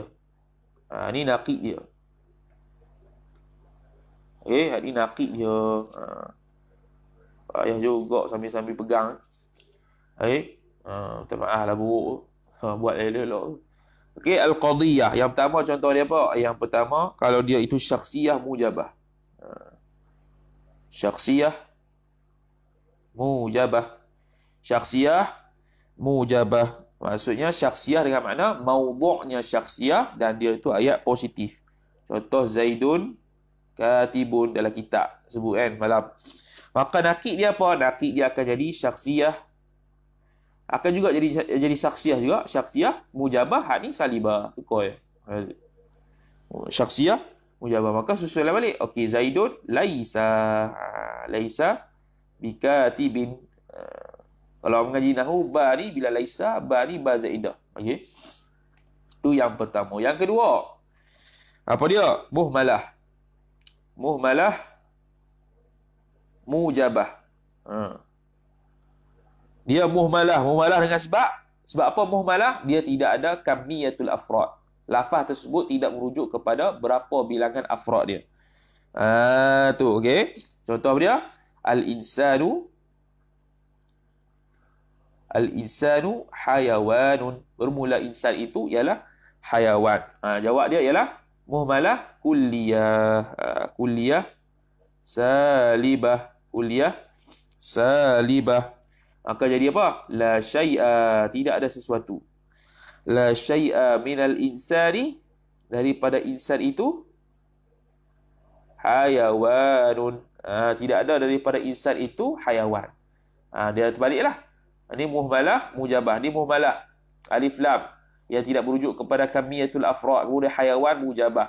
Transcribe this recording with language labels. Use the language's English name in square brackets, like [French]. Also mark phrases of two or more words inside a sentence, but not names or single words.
[Malay] Ni naqid dia. Ni naqid dia. Payah juga sambil-sambil pegang. Minta maaf lah buruk. Buat elok-elok. Okey, al-qadiyah. Yang pertama contoh dia apa? Yang pertama, kalau dia itu [Arabic] شخصية موجبة. شخصية موجبة. شخصية موجبة. [Malay] Maksudnya syakhsiyah dengan makna maudhu'nya syakhsiyah dan dia itu ayat positif. Contoh [Arabic] زيد كاتب [Malay] dalam kitab sebut kan malam. Maka nakid dia apa? Nakid dia akan jadi syakhsiyah. Akan juga jadi syakhsiyah juga. [Arabic] شخصية موجبة, [Malay] hak ni [Arabic] سالبة. [Malay] Tukar ya. Syakhsiyah mujabah. Maka susulan balik. Okey, [Arabic] زيد ليس. ليس بكاتب. [Malay] Kalau mengaji nahu, ba ni bila laisa, ba ni [Arabic] باء زائدة. [Malay] Okey. Itu yang pertama. Yang kedua, apa dia? Muhmalah. [Arabic] مهملة موجبة. [Malay] Dia muhmalah. Muhmalah dengan sebab apa muhmalah? Dia tidak ada [Arabic] كمية الأفراد. [Malay] Lafaz tersebut tidak merujuk kepada berapa bilangan afrad dia. Tu okey. Contoh dia [Arabic] الإنسان حيوان. [Malay] Bermula insan itu ialah hayawan. Jawab dia ialah [Arabic] مهملة كلية. كلية سالبة. كلية سالبة. [Malay] Maka jadi apa? [Arabic] لا شيء. [Malay] Tidak ada sesuatu. [Arabic] لا شيء من الإنسان. [Malay] Daripada insan itu. Hayawanun. Tidak ada daripada insan itu hayawan. Dia terbaliklah. Ini [Arabic] مهملة موجبة. [Malay] Ini [Arabic] مهملة ألف لام. [Malay] Yang tidak merujuk kepada [Arabic] كمية الأفراد. [Malay] Kemudian [Arabic] حيوان موجبة.